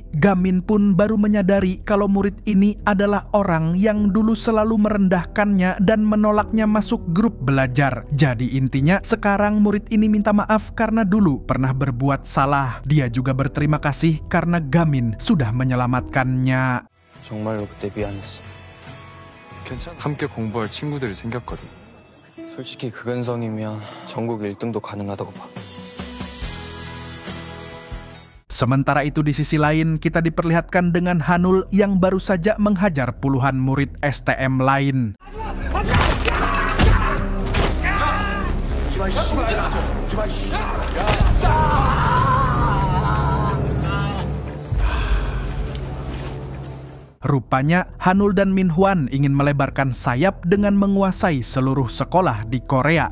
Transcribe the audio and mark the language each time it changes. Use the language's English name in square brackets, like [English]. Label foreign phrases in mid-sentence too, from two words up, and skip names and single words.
[Indonesian] Gamin pun baru menyadari kalau murid ini adalah orang yang dulu selalu merendahkannya dan menolaknya masuk grup belajar. Jadi intinya, sekarang murid ini minta maaf karena dulu pernah berbuat salah. Dia juga berterima kasih karena Gamin sudah menyelamatkannya. [Korean] 정말로 그때 미안했어. 괜찮아. 함께 공부할 친구들이 생겼거든. 솔직히 그 근성이면 전국 1등도 가능하다고 봐. [Indonesian] Sementara itu di sisi lain, kita diperlihatkan dengan Hanul yang baru saja menghajar puluhan murid STM lain. Rupanya Hanul dan Min Hwan ingin melebarkan sayap dengan menguasai seluruh sekolah di Korea.